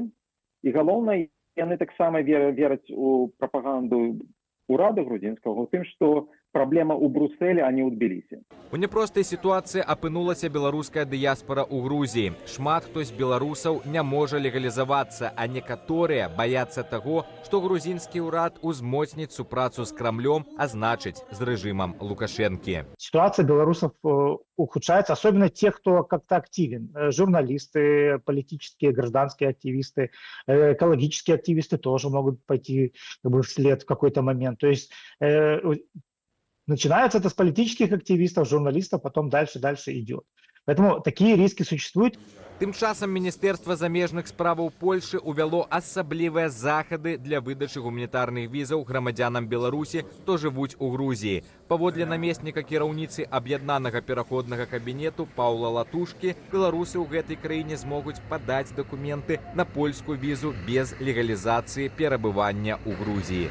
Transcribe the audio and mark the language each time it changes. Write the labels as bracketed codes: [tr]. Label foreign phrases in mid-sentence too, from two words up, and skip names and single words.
[be] І галоўнае, яны таксама вераць у прапаганду ўрада грузінскага, у тым, што праблема ў Брусэлі, а не ў Тбілісі. У няпростай сітуацыі апынулася беларуская дыяспара ў Грузіі. Шмат хто з беларусаў не можа легалізавацца, а некаторыя баяцца таго, што грузінскі ўрад узмоцніць супрацу з Крамлём, а значыць, з рэжымам Лукашэнкі. [ru] Ситуация белорусов ухудшается, особенно тех, кто как-то активен. Журналисты, политические, гражданские активисты, экологические активисты тоже могут пойти вслед в какой-то момент. То есть начинается это с политических активистов, журналистов, потом дальше идет. Поэтому такие риски существуют. [be] Тым часам Міністэрства замежных справаў Польшы ўвяло асаблівыя захады для выдачы гуманітарных візаў грамадзянам Беларусі, хто жывуць у Грузіі. Паводле намесніка кіраўніцы аб'яднанага пераходнага кабінету Паўла Латушкі, беларусы ў гэтай краіне змогуць падаць дакументы на польскую візу без легалізацыі перабывання ў Грузіі.